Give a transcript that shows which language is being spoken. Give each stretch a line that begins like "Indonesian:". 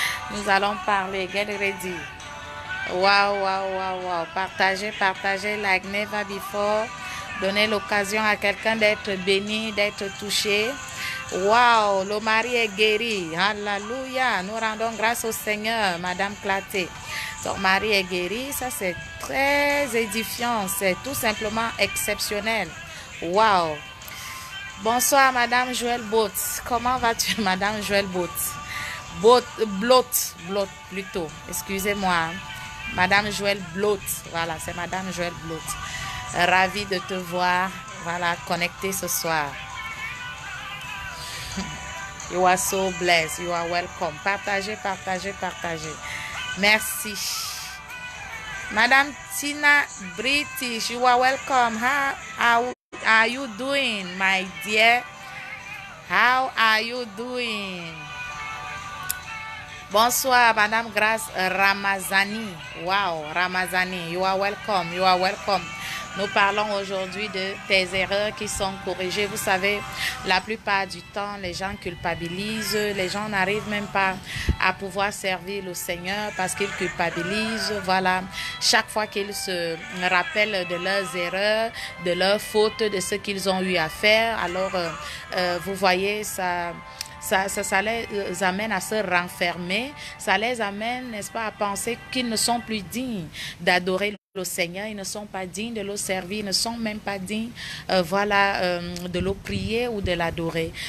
French: Nous allons parler,
English: get ready. Wow, wow, wow, wow.
French: Partagez, partagez
English: like never before.
French: Donnez l'occasion à quelqu'un d'être béni, d'être touché. Wow, le mari est guéri. Alléluia. Nous rendons grâce au Seigneur, Madame Claté. Ton mari est guéri. Ça, c'est très édifiant. C'est tout simplement exceptionnel. Wow. Bonsoir, Madame Joël Bot. Comment vas-tu, Madame Joël Bot? Blot plutôt. Excusez-moi. Madame Joël Blot. Voilà, c'est Madame Joël Blot. Ravi de te voir, voilà, connecté ce soir.
English: You are so blessed, you are welcome.
French: Partagez, partagez, partagez. Merci.
English: Madame Tina British, you are welcome. are you doing, my dear? How are you doing?
French: Bonsoir,
English: Madame Grace Ramazani. Wow, Ramazani, you are welcome, you are welcome.
French: Nous parlons aujourd'hui de tes erreurs qui sont corrigées. Vous savez, la plupart du temps, les gens culpabilisent. Les gens n'arrivent même pas à pouvoir servir le Seigneur parce qu'ils culpabilisent. Voilà, chaque fois qu'ils se rappellent de leurs erreurs, de leurs fautes, de ce qu'ils ont eu à faire, alors vous voyez, ça les amène à se renfermer, ça les amène, n'est-ce pas, à penser qu'ils ne sont plus dignes d'adorer le Seigneur, ils ne sont pas dignes de le servir, ils ne sont même pas dignes de le prier ou de l'adorer.